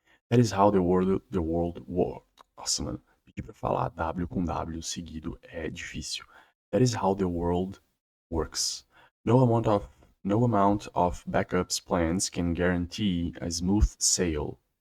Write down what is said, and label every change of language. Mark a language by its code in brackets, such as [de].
[en] That is how the world works. [pt] Nossa, mano, pedir pra falar W com W seguido é difícil. [en] That is how the world works. No amount of backups plans can guarantee a smooth sail.